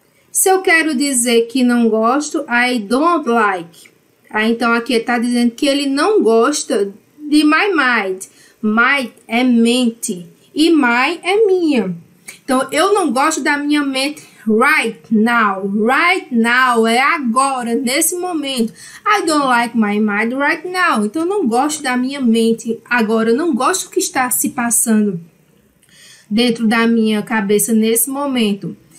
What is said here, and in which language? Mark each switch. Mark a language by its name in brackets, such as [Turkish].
[Portuguese] Se eu quero dizer que não gosto, [English] I don't like. [Portuguese] Então, aqui está dizendo que ele não gosta de my mind. My é mente. E my é minha. Então, eu não gosto da minha mente [English] right now. [Portuguese] Right now é agora, nesse momento. [English] I don't like my mind right now. [Portuguese] Então, eu não gosto da minha mente agora. Eu não gosto do que está se passando dentro da minha cabeça nesse momento.